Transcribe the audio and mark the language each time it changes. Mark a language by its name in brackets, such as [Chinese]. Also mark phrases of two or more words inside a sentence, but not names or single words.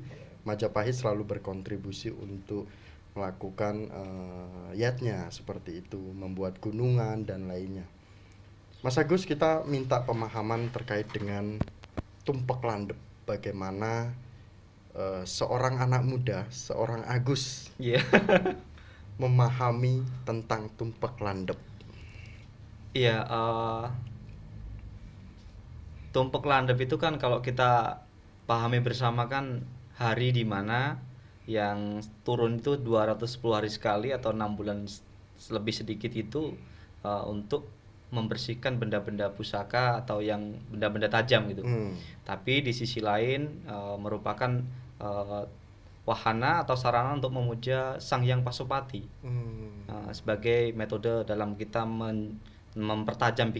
[Indonesian] Majapahit selalu berkontribusi untuk melakukan yatnya seperti itu, membuat gunungan dan lainnya. Mas Agus, kita minta pemahaman terkait dengan tumpek landep. Bagaimana seorang anak muda, seorang Agus, memahami tentang tumpek landep. Iya, tumpek landep itu kan kalau kita pahami bersama kan hari di mana yang turun itu 210 hari sekali atau 6 bulan lebih sedikit itu untuk membersihkan benda-benda pusaka atau yang benda-benda tajam gitu. Tapi di sisi lain merupakan wahana atau sarana untuk memuja Sang Hyang Pasopati sebagai metode dalam kita mempertajam pikiran gitu.